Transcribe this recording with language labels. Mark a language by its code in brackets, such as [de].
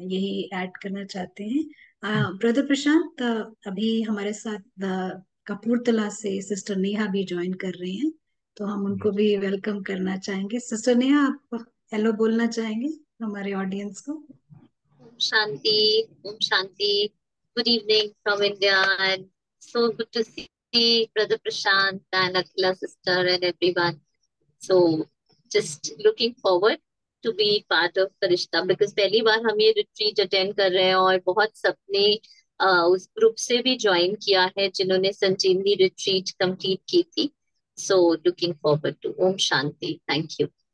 [hi] यही ऐड करना चाहते हैं। ब्रदर प्रशांत, अभी हमारे साथ कपूरथला से सिस्टर नेहा भी ज्वाइन कर रहे हैं, तो हम उनको भी वेलकम करना चाहेंगे। सिस्टर नेहा, आप हेलो बोलना चाहेंगे हमारे ऑडियंस को? Shanti, Om Shanti. [en] Good evening from India, and so good to see Brother Prashant and Akhila sister and everyone. So just looking forward to be part of Farishta, because [hi] पहली बार हम ये [en] retreat attend [hi] कर रहे हैं और बहुत सबने उस ग्रुप से भी ज्वाइन किया है जिन्होंने संजीवनी [en] retreat complete [hi] की थी. [en] So looking forward to Om Shanti. Thank you.